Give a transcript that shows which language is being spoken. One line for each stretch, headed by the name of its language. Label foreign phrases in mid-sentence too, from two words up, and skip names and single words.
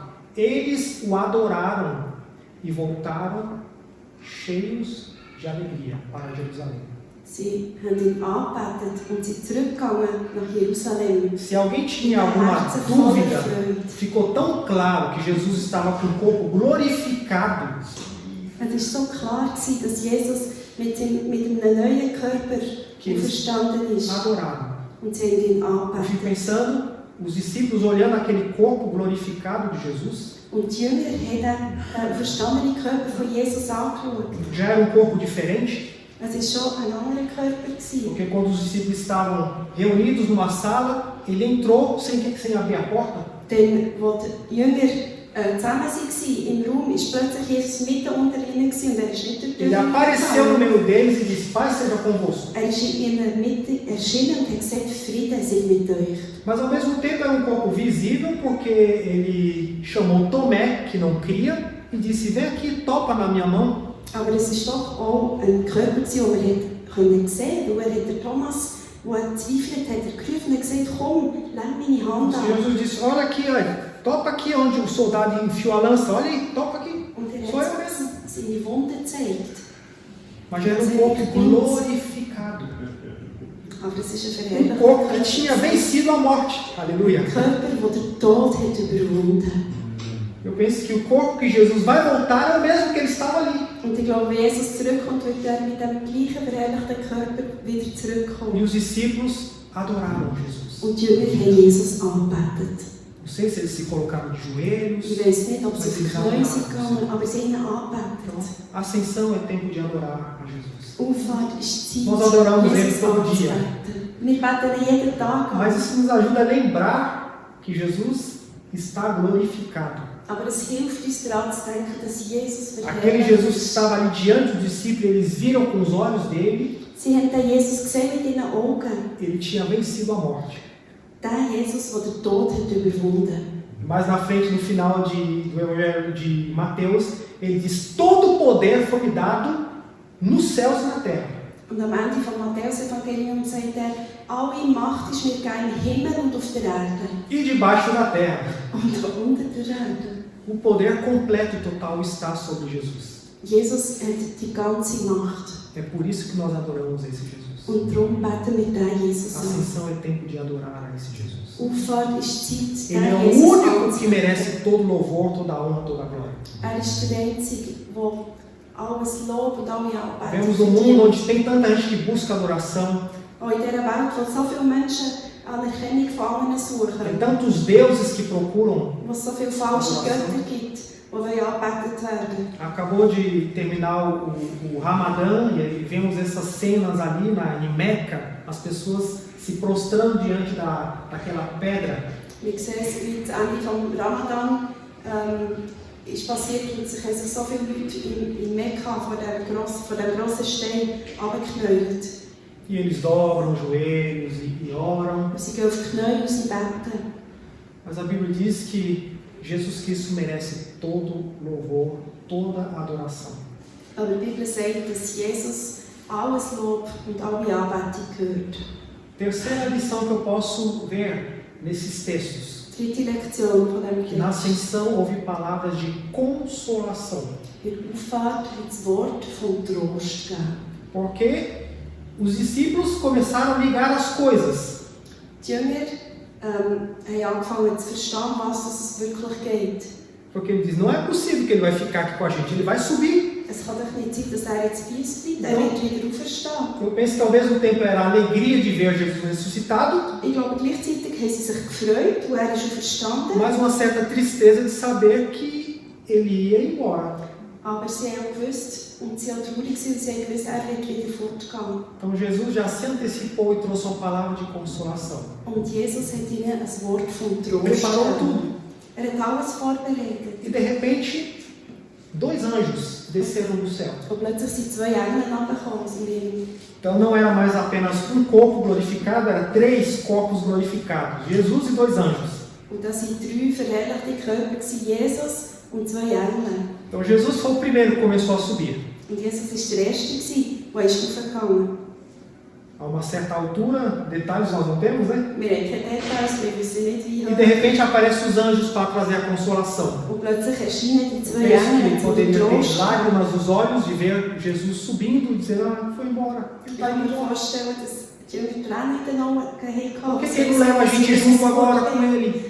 Portuguese: Eles o adoraram e voltaram cheios de alegria para Jerusalém.
German: Sie haben ihn angebetet und sind zurückgegangen nach Jerusalem.
Portuguese: Se alguém tinha alguma dúvida, ficou tão claro que Jesus estava com o corpo glorificado.
German: Es war so klar, dass Jesus mit einem neuen Körper auferstanden ist.
Portuguese: Adoraram.
German: Und sie haben ihn
Portuguese: Eu fico
German: angebetet.
Portuguese: pensando, os discípulos olhando aquele corpo glorificado de Jesus,
German: Und die Jünger haben den auferstandenen Körper von Jesus angeschaut.
Portuguese: já era um corpo diferente,
German: Es war schon ein anderer Körper.
Portuguese: porque quando os discípulos estavam reunidos numa sala, ele entrou sem abrir a porta.
German: Denn als die Jünger zusammen waren im Raum, war plötzlich Jesus mitten unter ihnen und er ist nicht durch die
Portuguese: Ele
German: Tür
Portuguese: apareceu no
German: gegangen.
Portuguese: meio deles e disse: Pai seja convosco.
German: Er ist in ihrer Mitte erschienen und hat gesagt, Frieden sei mit euch.
Portuguese: Mas ao mesmo tempo era um corpo visível, porque ele chamou Tomé, que não cria, e disse: Vem aqui, topa na minha mão.
German: Aber es war doch auch ein Körper, den wir sehen konnten, weil er hat den Thomas, der zweifelt hat, er gerufen und gesagt, komm, leg meine Hand an.
Portuguese: Jesus disse: Olha aqui, olha, topa aqui onde o soldado enfiou a lança, olha aí, topa aqui.
German: Und er
Portuguese: Sou eu
German: hat
Portuguese: mesmo.
German: seine Wunde gezeigt.
Portuguese: Mas era um corpo glorificado.
German: Aber es ist ein
Portuguese: Um
German: verherrlichter
Portuguese: corpo que tinha vencido a morte. Aleluia.
German: Körper, der den Tod hat überwunden.
Portuguese: Eu penso que o corpo que Jesus vai voltar é o mesmo que ele estava ali.
German: Und ich glaube, wenn Jesus zurückkommt, wird er mit dem gleichen verherrlichten Körper wieder
Portuguese: E
German: zurückkommen.
Portuguese: os discípulos adoraram Jesus.
German: Und die Jünger haben Jesus angebetet.
Portuguese: Não sei se eles se colocaram de joelhos.
German: Ich weiß nicht, ob sie auf die Knie sind gegangen, aber sie haben ihn angebetet.
Portuguese: A ascensão é tempo de adorar a Jesus.
German: Auffahrt ist die
Portuguese: Nós
German: Zeit,
Portuguese: adoramos ele
German: Jesus
Portuguese: todo dia.
German: anzubeten. Wir beten ihn jeden Tag an.
Portuguese: Mas isso nos ajuda a lembrar que Jesus está glorificado.
German: Aber es hilft uns daran zu denken, dass Jesus
Portuguese: Aquele Jesus que estava ali diante dos discípulos, eles viram com os olhos dele,
German: Sie haben den Jesus gesehen mit ihren Augen.
Portuguese: ele tinha vencido a morte.
German: Den Jesus, der den Tod hat überwunden.
Portuguese: Mais na frente, no final do Evangelho de Mateus, ele diz: todo o poder foi me dado nos céus e na terra.
German: Und am Ende von Matthäus-Evangelium sagt er, alle Macht ist mir gegeben im Himmel und auf der Erde.
Portuguese: E debaixo da terra.
German: Und unter der Erde.
Portuguese: O poder completo e total está sobre Jesus.
German: Jesus hat die ganze Macht.
Portuguese: É por isso que nós adoramos esse Jesus.
German: Und darum beten wir den Jesus
Portuguese: A
German: an.
Portuguese: ascensão é tempo de adorar a esse Jesus.
German: Auffahrt ist Zeit,
Portuguese: Ele é
German: den
Portuguese: o
German: Jesus
Portuguese: único que
German: anzubeten.
Portuguese: merece todo louvor, toda honra, toda glória.
German: Er ist der Einzige, der alles Lob und alle Anbetung
Portuguese: Vemos um mundo onde tem tanta gente que busca adoração,
German: Auch in dieser Welt, wo so viele Menschen Anerkennung von anderen suchen,
Portuguese: tem tantos deuses que procuram.
German: wo es so viele falsche Götter gibt, die angebetet werden.
Portuguese: Acabou de terminar o Ramadã e vemos essas cenas ali em Meca, as pessoas se prostrando diante daquela pedra.
German: Wir sehen es, wie das Ende des Ramadan ist passiert und sich haben so viele Leute in Mekka vor diesem grossen Stein runtergeknäuelt.
Portuguese: E eles dobram os joelhos e oram.
German: Und sie gehen auf die Knie und sie beten.
Portuguese: Mas a Bíblia diz que Jesus Cristo merece todo louvor, toda adoração.
German: Aber die Bibel sagt, dass Jesus alles Lob und alle Anbetung gehört.
Portuguese: Terceira lição que eu posso ver nesses textos.
German: Dritte Lektion von diesem
Portuguese: Que na
German: Text.
Portuguese: ascensão houve palavras de consolação.
German: In der Auffahrt hat das Wort vom Trost gegeben.
Portuguese: Porque os discípulos começaram a ligar as coisas.
German: Die Jünger haben angefangen zu verstehen, was es wirklich geht.
Portuguese: Porque ele diz, não é possível que ele vai ficar aqui com a gente, ele vai subir.
German: Es kann doch nicht sein, dass er jetzt bei uns bleibt. Er wird wieder auferstehen.
Portuguese: Eu penso que ao mesmo tempo era a alegria de ver Jesus ressuscitado,
German: Ich glaube, gleichzeitig haben sie sich gefreut, und er ist auferstanden.
Portuguese: mas uma certa tristeza de saber que ele ia embora.
German: Aber sie haben auch gewusst, und sie haben traurig gewesen, und sie haben gewusst, wird wieder fortgehen.
Portuguese: Então Jesus já se antecipou e trouxe uma palavra de consolação.
German: Und Jesus hat ihnen ein Wort von Trost
Portuguese: Preparou
German: gegeben.
Portuguese: tudo.
German: Hat alles vorbereitet.
Portuguese: E de repente, 2 anjos desceram do céu.
German: Und plötzlich sind 2 Engel herabgekommen aus dem Himmel.
Portuguese: Então não era mais apenas um corpo glorificado, era 3 corpos glorificados. Jesus e 2 anjos.
German: Und das waren 3 verherrlichte Körper, Jesus und 2 Engel.
Portuguese: Então Jesus foi o primeiro que começou a subir.
German: Und Jesus war der Erste, der hochgegangen.
Portuguese: A uma certa altura, detalhes nós não temos, né?
German: Wir haben keine Details, wir wissen nicht wie
Portuguese: E de repente aparecem os anjos para trazer a consolação.
German: Und plötzlich erscheinen die 2
Portuguese: Penso
German: Engel
Portuguese: que
German: zum
Portuguese: poderia ter
German: Trost.
Portuguese: lágrimas nos olhos de ver Jesus subindo e dizer, foi embora. Ele
German: Ich
Portuguese: está
German: kann
Portuguese: indo
German: mir
Portuguese: embora.
German: vorstellen, dass die Jünger Tränen in den Augen hatten.
Portuguese: Por que ele não leva a gente junto agora com ele?